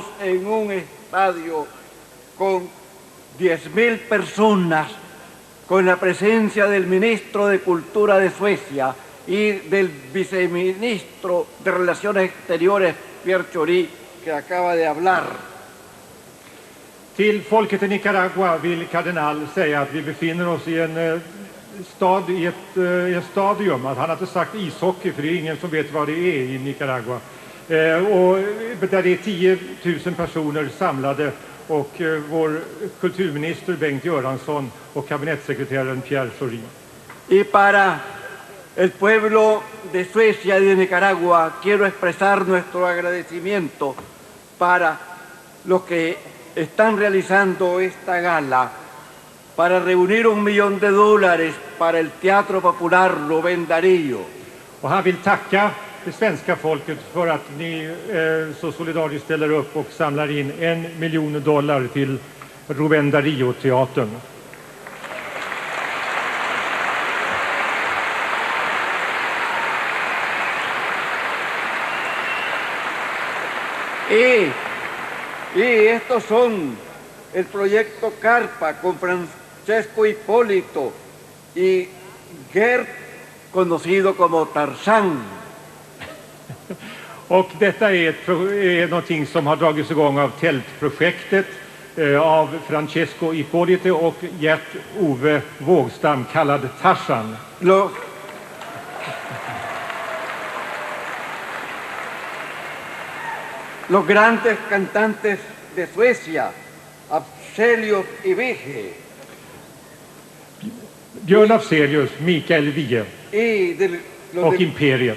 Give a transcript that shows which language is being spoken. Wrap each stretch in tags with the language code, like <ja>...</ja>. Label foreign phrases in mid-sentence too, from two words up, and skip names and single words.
<es>en un estadio con 10.000 personas, con la presencia del ministro de Cultura de Suecia y del viceministro de Relaciones Exteriores, Pierre Chory, que acaba de hablar.</es> <sv>Till folket i Nicaragua vill Cardenal säga att vi befinner oss i en stadium, att han har inte sagt ishockey för det är ingen som vet vad det är i Nicaragua, och där det är 10 000 personer samlade, och vår kulturminister Bengt Göransson och kabinettssekreteraren Pierre Chory.</sv> <es>Y para el pueblo de Suecia y de Nicaragua quiero expresar nuestro agradecimiento para los que están realizando esta gala, para reunir $1 millón para el Teatro Popular Rubén Darío.</es> <sv>Och han vill tacka det svenska folket för att ni så solidariskt ställer upp och samlar in $1 miljon till Rubén Darío-teatern.</sv> <es>Y estos son el proyecto Carpa con Francesco Hipólito y Gert, conocido como Tarzán.</es> <sv>Och detta är någonting som har dragits igång av Tältprojektet, av Francesco Hipólito och Gert Ove Wågstam, kallad Tarzan.</sv> <es>Los grandes cantantes de Suecia, Afzelius y Wige.</es> <sv>Björn Afzelius, Mikael Wige och Imperiet.</sv>